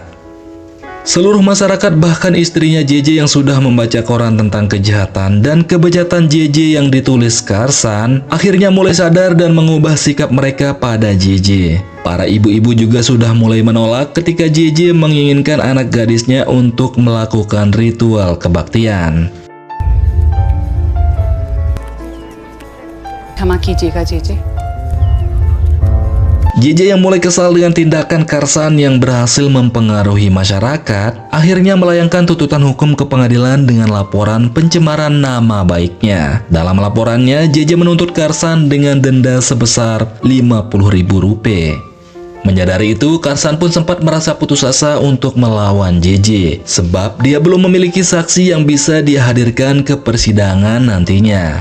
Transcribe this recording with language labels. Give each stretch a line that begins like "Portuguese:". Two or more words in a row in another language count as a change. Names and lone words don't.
Indonesian: Seluruh masyarakat, bahkan istrinya JJ yang sudah membaca koran tentang kejahatan dan kebejatan JJ yang ditulis Karsan, akhirnya mulai sadar dan mengubah sikap mereka pada JJ. Para ibu-ibu juga sudah mulai menolak ketika JJ menginginkan anak gadisnya untuk melakukan ritual kebaktian.
Hindi: क्षमा कीजिएगा जीजे।
Indonesian: JJ yang mulai kesal dengan tindakan Karsan yang berhasil mempengaruhi masyarakat, akhirnya melayangkan tuntutan hukum ke pengadilan dengan laporan pencemaran nama baiknya. Dalam laporannya, JJ menuntut Karsan dengan denda sebesar Rp50.000. Menyadari itu, Karsan pun sempat merasa putus asa untuk melawan JJ, sebab dia belum memiliki saksi yang bisa dia hadirkan ke persidangan nantinya.